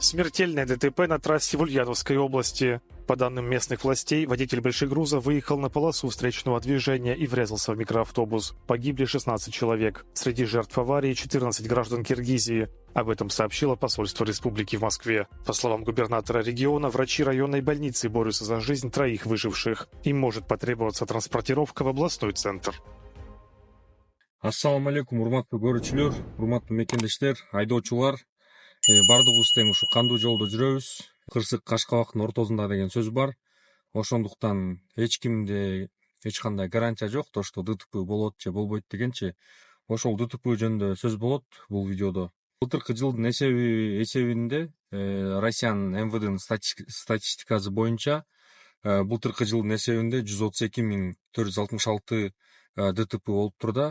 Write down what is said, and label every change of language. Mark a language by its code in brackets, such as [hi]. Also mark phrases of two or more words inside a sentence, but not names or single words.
[ru] Смертельное ДТП на трассе в Ульяновской области. По данным местных властей, водитель большегруза выехал на полосу встречного движения и врезался в микроавтобус. Погибли 16 человек. Среди жертв аварии 14 граждан Киргизии. Об этом сообщило посольство республики в Москве. По словам губернатора региона, врачи районной больницы борются за жизнь троих выживших. Им может потребоваться транспортировка в областной центр. [ar] السلام عليكم, [ky] урматтуу көрүүчүлөр, урматтуу мекендештер, айдоочулар. Бардыгыбыз тең ушу кандуу жолдо жүрөбүз. Кырсык Кашкабактын ортосунда деген сөз бар. Ошондуктан эч кимде эч кандай гарантия жок, [ru] то что [ky] ДТП болот же болбойт дегенчи. Ошол ДТП жөнүндө сөз болот бул видеодо. Былтыркы жылдын эсебинде Россиянын МВДнын статистикасы боюнча былтыркы жылдын эсебинде 132.466 ДТП болуптур да.